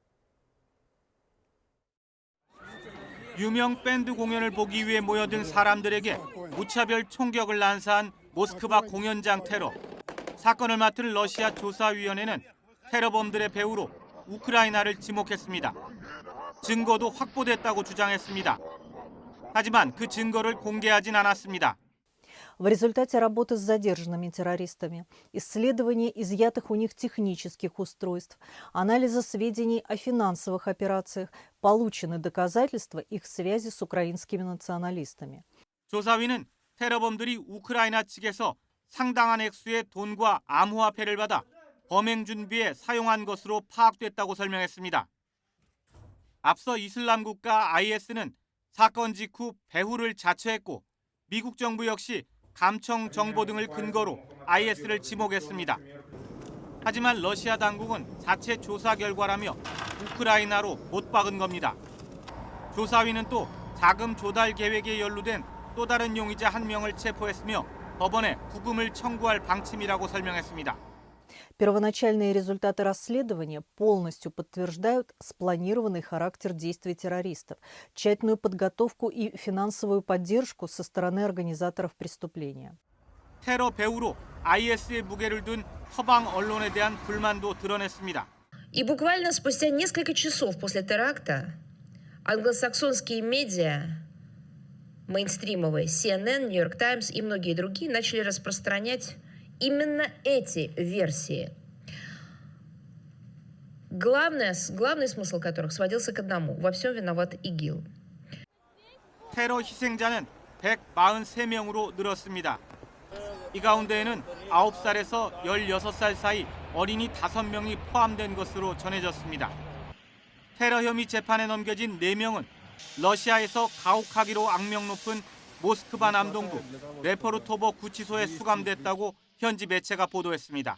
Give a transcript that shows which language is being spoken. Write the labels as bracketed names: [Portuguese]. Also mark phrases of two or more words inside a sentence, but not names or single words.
[Korean] 유명 밴드 공연을 보기 위해 모여든 사람들에게 무차별 총격을 난사한 모스크바 공연장 테러. 사건을 맡은 러시아 조사위원회는 테러범들의 배후로 우크라이나를 지목했습니다. 증거도 확보됐다고 주장했습니다. 하지만 그 증거를 공개하진 않았습니다. [Russian] В результате работы с задержанными террористами, исследования изъятых у них технических устройств, анализа сведений о финансовых операциях, получены доказательства их связи с украинскими националистами. [Korean] 조사위는 테러범들이 우크라이나 측에서 상당한 액수의 돈과 암호화폐를 받아 범행 준비에 사용한 것으로 파악됐다고 설명했습니다. 앞서 이슬람 국가 IS는 사건 직후 배후를 자처했고 미국 정부 역시 감청 정보 등을 근거로 IS를 지목했습니다. 하지만 러시아 당국은 자체 조사 결과라며 우크라이나로 못 박은 겁니다. 조사위는 또 자금 조달 계획에 연루된 또 다른 용의자 한 명을 체포했으며 법원에 구금을 청구할 방침이라고 설명했습니다. [Russian] Первоначальные результаты расследования полностью подтверждают спланированный характер действий террористов, тщательную подготовку и финансовую поддержку со стороны организаторов преступления. [Korean] 테러 배후로 IS의 무게를 둔 서방 언론에 대한 불만도 드러냈습니다. [Russian] И буквально спустя несколько часов после теракта англосаксонские медиа, мейнстримовые, CNN, New York Times и многие другие начали распространять именно эти версии. Главный смысл которых сводился к одному: во всем виноват ИГИЛ. [Korean] 테러 희생자는 143명으로 늘었습니다. 이 가운데에는 9살에서 16살 사이 어린이 5명이 포함된 것으로 전해졌습니다. 테러 혐의 재판에 넘겨진 4명은 러시아에서 가혹하기로 악명 높은 모스크바 남동부 레퍼르토보 구치소에 수감됐다고 현지 매체가 보도했습니다.